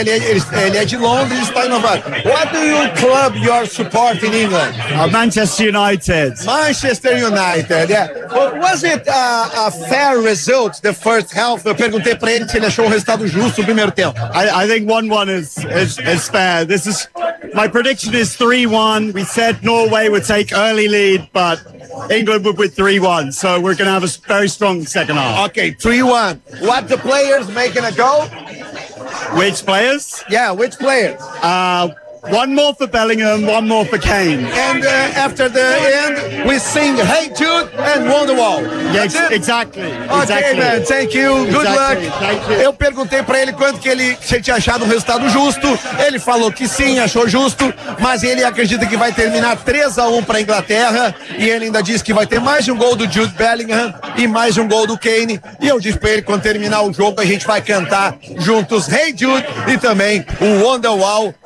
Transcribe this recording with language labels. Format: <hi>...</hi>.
<pt>Ele é de Londres, está em Nova York.</pt> <en>What do you club you are support in England? Manchester United, yeah. Was it a fair result, the first half?</en> <pt>Eu perguntei para ele se ele achou o resultado justo no primeiro tempo.</pt> <en>I think 1-1 is fair. This is, my prediction is 3-1. We said Norway would take early lead, but England would win 3-1. So we're going to have a very strong second half. Okay, 3-1. What the players making a goal? Which players? Yeah, which players? One more for Bellingham, one more for Kane. And after the end, we sing Hey Jude and Wonderwall. Yes, exactly. Okay, man, thank you. Good luck. Thank you.</en> <pt>Eu perguntei para ele quanto que ele tinha achado o resultado justo. Ele falou que sim, achou justo, mas ele acredita que vai terminar 3-1 para a Inglaterra. E ele ainda disse que vai ter mais de um gol do Jude Bellingham e mais de um gol do Kane. E eu disse para ele, quando terminar o jogo, a gente vai cantar juntos Hey Jude e também o Wonderwall.</pt>